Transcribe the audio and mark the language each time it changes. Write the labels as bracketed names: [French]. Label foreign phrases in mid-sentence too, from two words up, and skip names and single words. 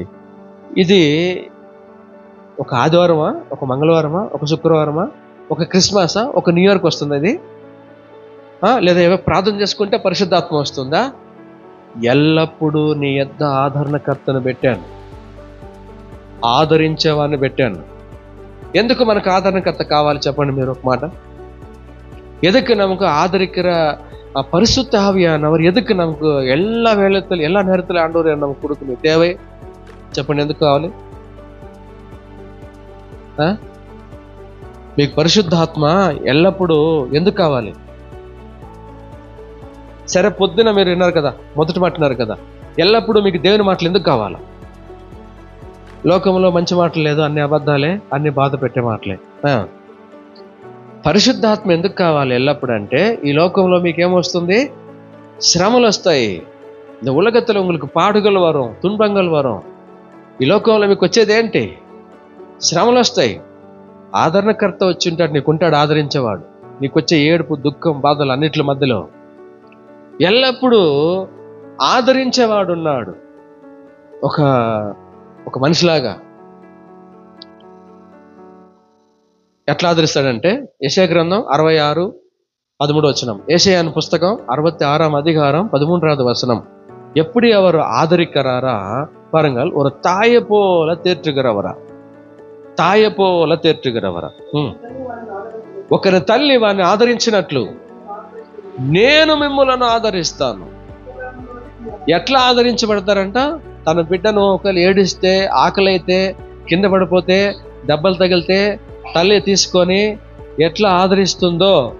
[Telugu] ఇది ఒక ఆదివారమా, ఒక మంగళవారమా, ఒక శుక్రవారమా, ఒక క్రిస్మసా, ఒక [English] new year [Telugu] వస్తుంది అది? లేదా ఏవో ప్రార్థన చేసుకుంటే పరిశుద్ధాత్మ వస్తుందా? ఎల్లప్పుడూ నీ యొద్ద ఆదరణకర్తను పెట్టాను, ఆదరించేవాడిని పెట్టాను, ఎందుకు మనకు ఆదరణకర్త కావాలి చెప్పండి మీరు ఒక మాట. [Tamil] எதுக்கு நமக்கு ஆதரிக்கிற பரிசுத்த ஆவியானவர் எதுக்கு நமக்கு எல்லா வேளத்தில் எல்லா நேரத்தில் ஆண்டவர் நமக்கு கொடுக்கணும் தேவை [Telugu] చెప్పండి, ఎందుకు కావాలి? మీకు పరిశుద్ధాత్మ ఎల్లప్పుడూ ఎందుకు కావాలి? సరే, పొద్దున మీరు విన్నారు కదా, మొదటి మాట విన్నారు కదా, ఎల్లప్పుడూ మీకు దేవుని మాటలు ఎందుకు కావాలా? లోకంలో మంచి మాటలు లేదు, అన్ని అబద్ధాలే, అన్ని బాధ పెట్టే మాటలే. పరిశుద్ధాత్మ ఎందుకు కావాలి ఎల్లప్పుడు అంటే, ఈ లోకంలో మీకేమొస్తుంది? శ్రమలు వస్తాయి. [Tamil] இந்த உலகத்தில் உங்களுக்கு பாடுகள் வரும், துன்பங்கள் வரும். [Telugu] ఈ లోకంలో మీకు వచ్చేది ఏంటి? శ్రమలు వస్తాయి. ఆదరణకర్త వచ్చి ఉంటాడు, నీకుంటాడు ఆదరించేవాడు. నీకు వచ్చే ఏడుపు, దుఃఖం, బాధలు అన్నిటి మధ్యలో ఎల్లప్పుడూ ఆదరించేవాడు ఉన్నాడు. ఒక మనిషిలాగా ఎట్లా ఆదరిస్తాడంటే, యెషయా గ్రంథం 66:13 యెషయా పుస్తకం 66:13 [Tamil] எப்படி அவர் ஆதரிக்கிறாரா பாருங்கள். ஒரு தாயை போல தேற்றுகிறவரா, தாய போல தேற்றுகிறவரா. [Telugu] ఒకరి తల్లి వారిని ఆదరించినట్లు నేను మిమ్ములను ఆదరిస్తాను. ఎట్లా ఆదరించబడతారంట? తన బిడ్డను ఒకరు ఏడిస్తే, ఆకలైతే, కింద పడిపోతే, దెబ్బలు తగిలితే తల్లి తీసుకొని ఎట్లా ఆదరిస్తుందో.